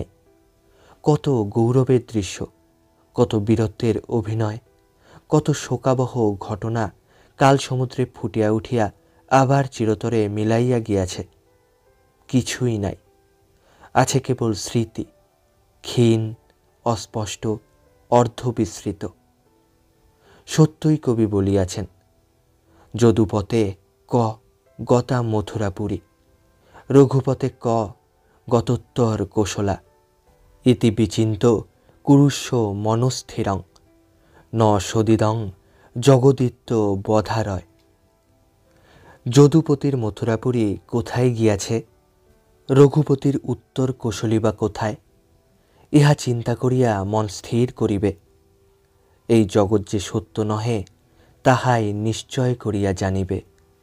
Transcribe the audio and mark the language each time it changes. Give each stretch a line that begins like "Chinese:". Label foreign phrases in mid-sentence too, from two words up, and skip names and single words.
Bangla: কত গৌরবের দৃশ্য, কত বীরত্বের অভিনয়, কত শোকাবহ ঘটনা কাল সমুদ্রে ফুটিয়া উঠিয়া আবার চিরতরে মিলাইয়া গিয়াছে। কিছুই নাই, আছে কেবল স্মৃতি, ক্ষীণ, অস্পষ্ট, অর্ধবিস্মৃত। সত্যই কবি বলিয়াছেন,
Sanskrit: যদুপতে ক গতা মথুরাপুরী, রঘুপতে ক গতোত্তর কোশলা, ইতি বিচিন্ত কুরুষ্ব মনস্থিরং, ন সদিদং জগদিত্য বধারয়।
Bangla: যদুপতির মথুরাপুরী কোথায় গিয়াছে, রঘুপতির উত্তর কোশলী বা কোথায়, ইহা চিন্তা করিয়া মন স্থির করিবে। এই জগৎ যে সত্য নহে, তাহাই নিশ্চয় করিয়া জানিবে।